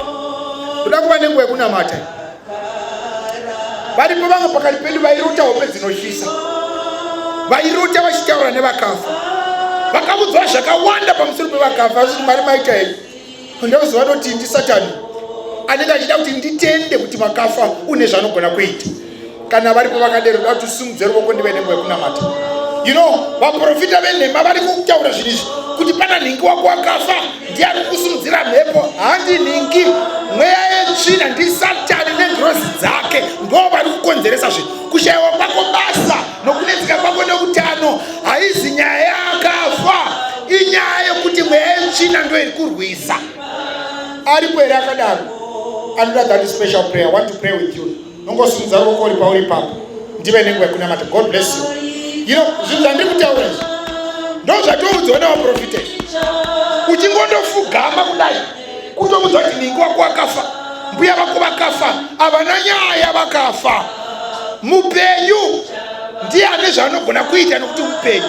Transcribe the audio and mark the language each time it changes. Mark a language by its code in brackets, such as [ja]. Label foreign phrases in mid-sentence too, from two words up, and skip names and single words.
[sn] Toda kuva nenguva yekunamata. Varipo vamwe pakati pedu vairota hope dzinoshisa, vairota vachitaura nevakafa, vakaudzwa zvakawanda pamusoro pevakafa. Asi Mwari maita hei, ndauziva kuti ndiSatani anenge achida kuti nditende kuti makafa une zvaanogona kuita. Kana varipo vakadero, da kuti usimudze ruoko ndive nenguva yekunamata. [en] You know, [sn] vaprofita venhema vari kutaura zvinhu izvi, kuti pana nhingi wako wakafa, ndiye ari kusimudzira mhepo. Handi nhingi, mweya yetsvina ndiSatani nengirozi dzake ndo vari kukonzeresa zvinhu. Kushayiwa kwako basa nokunetseka kwako neutano haizi nyaya yakafa, inyaya yokuti mweya yetsvina ndo iri kurwisa. Aripo here akadaro? Anoda [en] that special prayer. I want to pray with you. [sn] Nongosimudza ruoko uri pauri ipapo, ndive nenguva yekunamata. [en] God bless you. You know, [sn] zvinhu zvandiri kutaura izvi ndo zvatoudzwa navaprofita. Uchingondofugama kudai kutoudza kuti nhingi wako wakafa, mbuya vako vakafa, havana nyaya vakafa. Mupenyu ndiye ane zvaanogona kuita nokuti mupenyu.